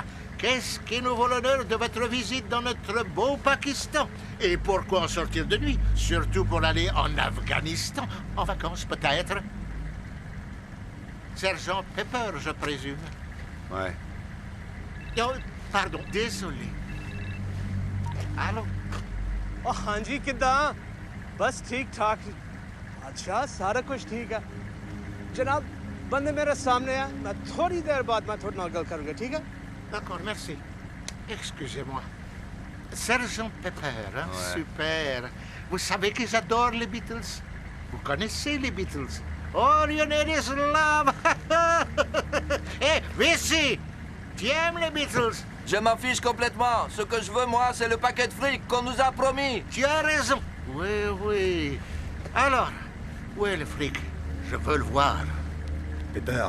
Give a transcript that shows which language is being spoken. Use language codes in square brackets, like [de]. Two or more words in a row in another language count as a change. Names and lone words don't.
[fr] Qu'est-ce qui nous vaut l'honneur de votre visite dans notre beau Pakistan? Et pourquoi en sortir de nuit? Surtout pour aller en Afghanistan. En vacances, peut-être? Sergent Pepper, je présume. Ouais. Oh, pardon, désolé. Allô? [hi] ओ हाँ जी किदा बस ठीक ठाक अच्छा सारा कुछ ठीक है जनाब बंदे मेरे सामने है मैं थोड़ी देर बाद मैं थोड़ा [pa] नाल गल [hi] करूंगा ठीक है [fr] D'accord, merci. Excusez-moi. Sergent Pepper, hein? Ouais. Super. Vous savez que j'adore les Beatles. Vous connaissez les Beatles. [en] All you need is love. [fr] Hé, ici. Tu aimes les Beatles? Je m'en fiche complètement. Ce que je veux, moi, c'est le paquet de fric qu'on nous a promis. Tu as raison. Oui, oui. Alors, où est le fric? Je veux le voir. Pepper.